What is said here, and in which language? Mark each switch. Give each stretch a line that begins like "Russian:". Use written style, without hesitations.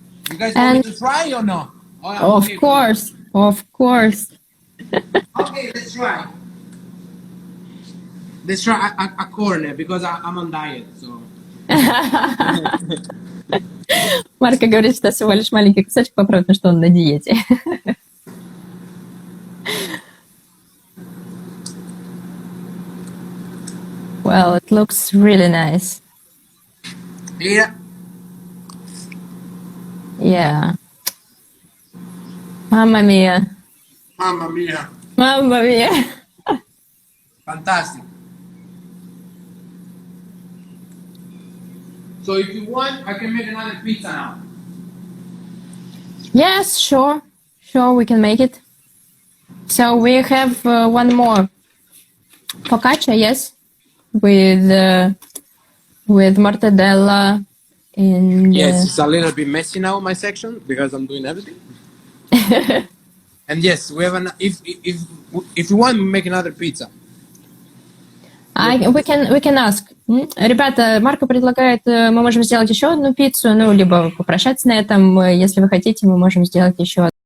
English: You guys want me to try or no? Oh, Of course. Okay, let's try. Let's try a corner because I'm on diet. So.
Russian: Марко говорит, что всего лишь маленький кусочек, попробуй, что он на диете.
English: Well, it looks really nice. Yeah. Yeah. Mamma mia. Mamma mia. Mamma mia. Fantastic. So if you want, I can make another pizza now. Yes, sure. Sure, we can make it. So we have one more. Focaccia, yes. With mortadella and... Yes, it's a little bit messy now, my section, because I'm doing everything. And yes, we have if you want, we make another pizza. We can ask.
Russian: Ребята, Марко предлагает, мы можем сделать еще одну пиццу, ну, либо попрощаться на этом. Если вы хотите, мы можем сделать еще одну.